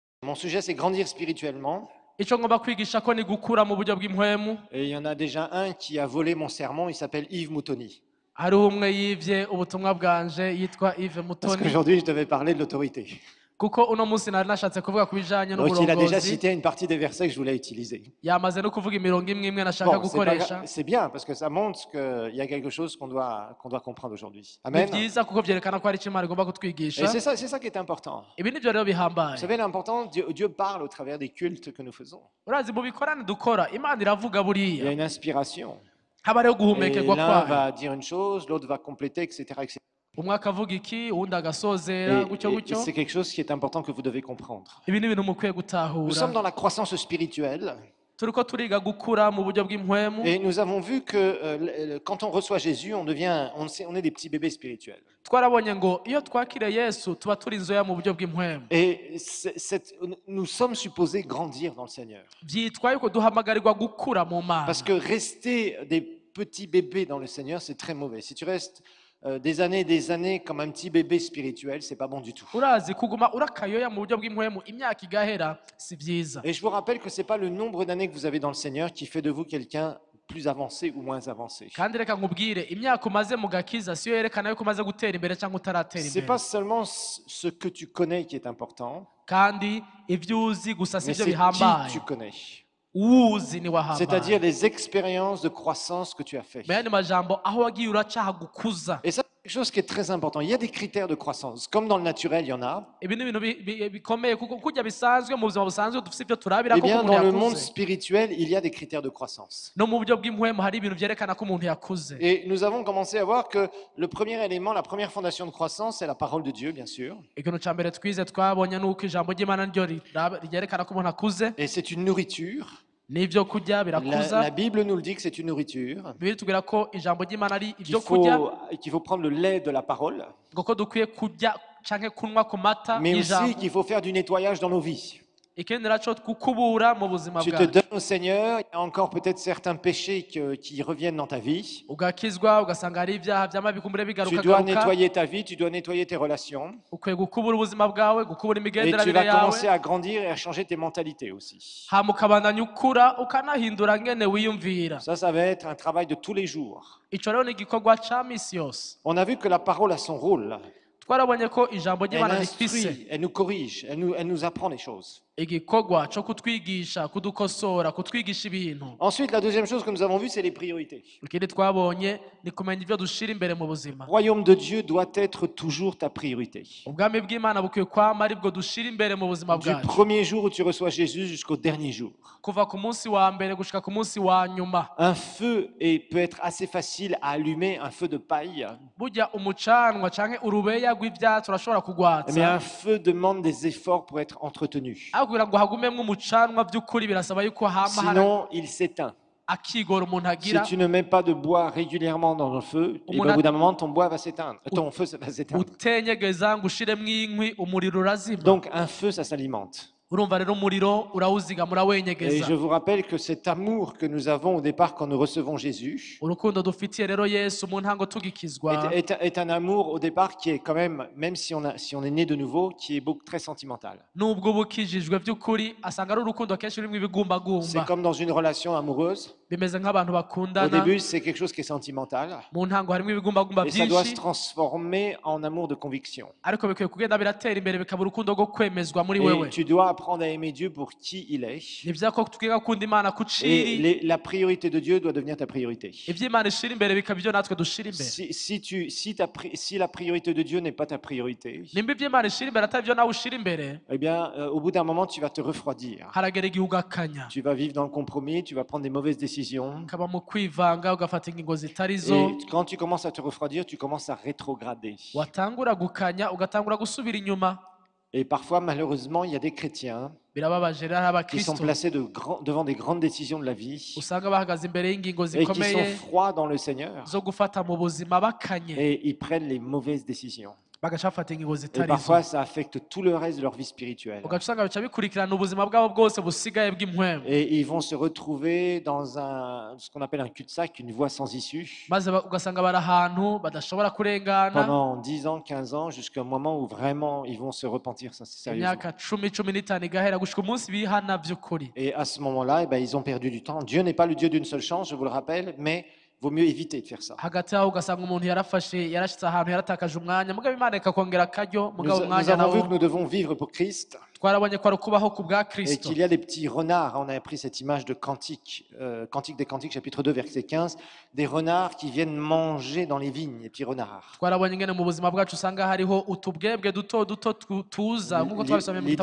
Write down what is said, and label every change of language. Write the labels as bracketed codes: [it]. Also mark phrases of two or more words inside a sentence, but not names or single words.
[fr] Mon sujet, c'est grandir spirituellement. [rn] icyo ngomba kwigisha ko ni gukura mu buryo bw'impwemu. [fr] Et il y en a déjà un qui a volé mon sermon, il s'appelle Yves Moutoni. [rn] hariho umwe yivye ubutumwa bwanje yitwa Yves [fr] Parce [rn] Mutoni, [fr] qu'aujourd'hui, je devais parler de l'autorité. [rn] kuko uno munsi nari nashatse kuvuga ku bijanye [fr] Donc, il a déjà [rn] n'uburongozi. [fr] cité une partie des versets que je voulais utiliser. [rn] Yamaze no kuvuga imirongo imwe imwe nashaka [fr] Bon, c'est pas [rn] gukoresha. [fr] grave, c'est bien parce que ça montre qu'il y a quelque chose qu'on doit comprendre aujourd'hui. [rn] Ni Amen. byiza kuko byerekana ko hari icyo Imana igomba [fr] Et [rn] kutwigisha. [fr] c'est ça qui est important. [rn] Ibi nivyo rero [fr] Vous [rn] bihambaye. [fr] savez, l'important, Dieu parle au travers des cultes que nous faisons. [rn] Urazi mu bikorane dukora Imana iravuga [fr] Il y a [rn] buriya, [fr] une inspiration. [rn] haba rero [fr] Et [rn] guhumekerwa [fr] l'un [rn] kwayo. [fr] va dire une chose, l'autre va compléter, etc. etc. [rn] umwe akavuga iki uwundi agasozera gutyo [fr] Et [rn] gutyo. [fr] c'est quelque chose qui est important que vous devez comprendre. [rn] Ibi ni ibintu mukwiye [fr] Nous [rn] gutahura. [fr] sommes dans la croissance spirituelle [rn] turiko turiga gukura mu buryo bw'impwemu. [fr] et nous avons vu que quand on reçoit Jésus, on est des petits bébés spirituels. [rn] Twarabonye ngo iyo twakiriye Yesu tuba turi inzoya mu buryo bw'impwemu. [fr] Et nous sommes supposés grandir dans le Seigneur. [rn] Byitwa yuko duhamagarirwa gukura mu Mana. [fr] Parce que rester des petits bébés dans le Seigneur, c'est très mauvais. Si tu restes des années comme un petit bébé spirituel, c'est pas bon du tout. [rn] Urazi kuguma urakayoya mu buryo bw'impwemu imyaka igahera si byiza. [fr] Et je vous rappelle que c'est pas le nombre d'années que vous avez dans le Seigneur qui fait de vous quelqu'un plus avancé ou moins avancé. [rn] Kandi reka nkubwire imyaka umaze mu gakiza siyo yerekana yuko umaze gutera imbere cyangwa utaratera [fr] C'est [rn] imbere. [fr] pas seulement ce que tu connais qui est important, [rn] Kandi ibyo uzi gusa [fr] mais [rn] sibyo [fr] c'est qui [rn] bihambaye. [fr] tu connais. [rn] Uzi ni wahambaye. [fr] C'est-à-dire les expériences de croissance que tu as fait. [rn] mu yandi majambo aho wagiye uracaha gukuza. [fr] Et ça, c'est quelque chose qui est très important. Il y a des critères de croissance. Comme dans le naturel, il y en a. [rn] Ibi ni ibintu bikomeye kuko kujya bisanzwe mu buzima busanzwe dufite ibyo turabira [fr] Eh [rn] ko [fr] bien, [rn] umuntu [fr] dans le monde [rn] yakuze. [fr] spirituel, il y a des critères de croissance. [rn] No mu buryo bw'impwemu hari ibintu byerekana ko umuntu yakuze. [fr] Et nous avons commencé à voir que le premier élément, la première fondation de croissance, c'est la parole de Dieu, bien sûr. [rn] Ikintu cya mbere twize twabonye ni uko ijambo ry'Imana ryo ryerekana ko umuntu akuze. [fr] Et c'est une nourriture. [rn] N'ibyo kurya birakuza. [fr] La Bible nous le dit que c'est une nourriture. [rn] Bibiri tubwira ko ijambo ry'Imana ari [fr] Qu'il [rn] ibyo kurya, [fr] faut prendre le lait de la parole, [rn] ngo ko dukwiye kurya canke kunywa ku mata [fr] mais aussi [rn] y'ijambo. [fr] qu'il faut faire du nettoyage dans nos vies. [rn] Ikindi naco gukubura mu buzima [fr] Tu te [rn] bwacu. [fr] donnes au Seigneur, il y a encore peut-être certains péchés qui reviennent dans ta vie. [rn] Ugakizwa ugasanga hari ibyaha byama bikumbure [fr] Tu [rn] bigaruka [fr] dois [rn] garuka. [fr] nettoyer ta vie, tu dois nettoyer tes relations. [rn] Ukwiye gukubura ubuzima bwawe, gukubura [fr] Et tu [rn] imigenderanire [fr] vas commencer [rn] yawe. [fr] à grandir et à changer tes mentalités aussi. [rn] hama ukabandanya ukura ukanahindura ngene wiyumvira. [fr] Ça va être un travail de tous les jours. [rn] Ico rero ni igikorwa ca misi yose. [fr] On a vu que la parole a son rôle. [rn] Twarabonye ko ijambo [fr] Elle [rn] ry'Imana rifise [fr] instruit, elle nous corrige, elle nous apprend des choses. [rn] igikorwa co kutwigisha, kudukosora, kutwigisha ibintu. [fr] Ensuite, la deuxième chose que nous avons vue, c'est les priorités. [rn] Ikindi twabonye ni kumenya ibyo dushira imbere mu buzima. [fr] Le royaume de Dieu doit être toujours ta priorité. [rn] Ubwami bw'Imana bukwiye kwama aribwo dushira imbere mu buzima [fr] Du [rn] bwacu. [fr] premier jour où tu reçois Jésus jusqu'au dernier jour. [rn] Kuva ku munsi wa mbere gushika ku munsi wa nyuma. [fr] Un feu peut être assez facile à allumer, un feu de paille. [rn] Burya umucanwa canke urubeya rw'ivyatsi urashobora [fr] Mais [rn] kugwatsa. [fr] un feu demande des efforts pour être entretenu. [rn] Aho kugira ngo hagumemwo umucanwa by'ukuri birasaba yuko hama hari [fr] Sinon, il s'éteint. [rn] akigoro umuntu [fr] Si [rn] agira. [fr] tu ne mets pas de bois régulièrement dans le feu, et ben, au bout d'un moment, ton bois va s'éteindre. Ton feu va s'éteindre. [rn] Utenyegeza ngo ushiremwo inkwi umuriro urazima. [fr] Donc, un feu, ça s'alimente. [rn] Urumva rero umuriro urawuziga [fr] Et [rn] murawenyegeza. [fr] je vous rappelle que cet amour que nous avons au départ quand nous recevons Jésus [rn] Urukundo dufitiye rero Yesu mu ntango tugikizwa [fr] est un amour au départ qui est quand même si on est né de nouveau, qui est beaucoup très sentimental. [rn] nubwo ubukijijwe by'ukuri asanga ari urukundo akenshi rurimo [fr] C'est [rn] ibigumbagumba. [fr] comme dans une relation amoureuse. [rn] Bimeze nk'abantu [fr] Au [rn] bakundana, [fr] début, c'est quelque chose qui est sentimental. [rn] mu ntango harimo ibigumbagumba [fr] Et ça doit se [rn] byinshi, [fr] transformer en amour de conviction. [rn] ariko bikwiye kugenda biratera imbere bikaba urukundo rwo kwemezwa muri [fr] Et [rn] wewe. [fr] tu dois apprendre à aimer Dieu pour qui il est. [rn] Ni byiza ko twiga gukunda Imana ku ciri, [fr] Et la priorité de Dieu doit devenir ta priorité. [rn] iby'Imana ishira imbere bikaba ibyo natwe dushira imbere. [fr] Si la priorité de Dieu n'est pas ta priorité, [rn] Nimba iby'Imana ishira imbere atari byo nawe ushira imbere, [fr] eh bien, au bout d'un moment, tu vas te refroidir. [rn] haragera igihe ugakanya. [fr] Tu vas vivre dans le compromis, tu vas prendre des mauvaises décisions. [rn] Ukaba mu kwivanga ugafata ingingo zitari zo. [fr] Et quand tu commences à te refroidir, tu commences à rétrograder. [rn] Watangura gukanya ugatangura gusubira inyuma. [fr] Et parfois, malheureusement, il y a des chrétiens [rn] Birababaje rero [fr] qui sont [rn] abakristo [fr] placés devant des grandes décisions de la vie [rn] usanga bahagaze imbere y'ingingo [fr] et qui sont [rn] zikomeye [fr] froids dans le Seigneur [rn] zo gufata mu buzima bakanye, [fr] et ils prennent les mauvaises décisions. [rn] bagaca bafata ingingo [fr] Et [rn] zitari zo [fr] parfois, ça affecte tout le reste de leur vie spirituelle. [rn] ugaca usanga bica bikurikirana ubuzima bwabo bwose busigaye bw'impwemu [fr] Et ils vont se retrouver dans ce qu'on appelle un cul-de-sac, une voie sans issue, [rn] maze ugasanga bari ahantu badashobora kurengana [fr] pendant 10 ans, 15 ans, jusqu'à un moment où vraiment ils vont se repentir sérieusement. [rn] imyaka 10-15 igahera gushika umunsi bihana by'ukuri. [fr] Et à ce moment-là, eh ben, ils ont perdu du temps. Dieu n'est pas le Dieu d'une seule chance, je vous le rappelle, mais vaut mieux éviter de faire ça. [rn] hagati aho ugasanga umuntu yarashitse ahantu yaratakaje umwanya mugabo imana ikakongera akaryo [fr] Nous, [rn] mugabo [fr] nous [rn] umwanya [fr] avons vu [rn] nawo [fr] que nous devons vivre pour Christ [rn] twarabonye ko ari ukubaho ku bwa [fr] et [rn] kristo [fr] qu'il y a des petits renards. On a pris cette image de Cantique, Cantique des Cantiques, chapitre 2, verset 15, des renards qui viennent manger dans les vignes, les petits renards. [rn] twarabonye ingene mu buzima bwacu usanga hariho utubwebwe duto duto tuza nk'uko twabisomye mu gitabo